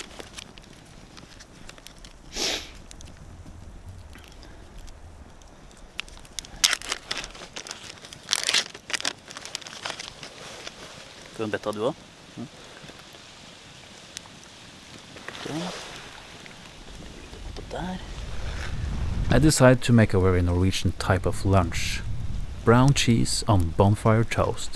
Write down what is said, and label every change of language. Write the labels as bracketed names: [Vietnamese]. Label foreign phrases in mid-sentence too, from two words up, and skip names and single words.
[Norwegian] Skal du ha en betta du også? Sånn. Og der. [English] I decide to make a very Norwegian type of lunch. Brown cheese on bonfire toast.